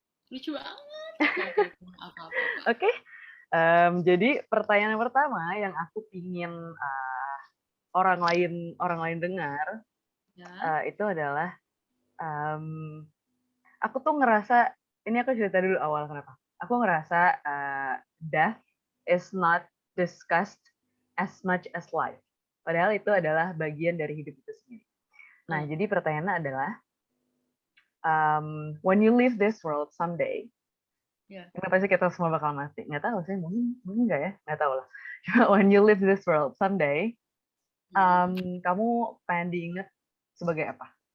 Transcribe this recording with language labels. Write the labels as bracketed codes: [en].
[id] Lucu banget. Oke, oke. Apa-apa. Oke, jadi pertanyaan yang pertama yang aku pingin orang lain dengar Ya. itu adalah um, aku tuh ngerasa ini aku cerita dulu awal kenapa. [en] Aku ngerasa death is not discussed as much as life. [id] Padahal itu adalah bagian dari hidup itu sendiri. Nah, jadi pertanyaannya adalah when you leave this world someday, kenapa sih kita semua bakal mati? Nggak tahu sih, mungkin nggak ya, nggak tahu lah. When you leave this world someday, kamu pengen diingat sebagai apa?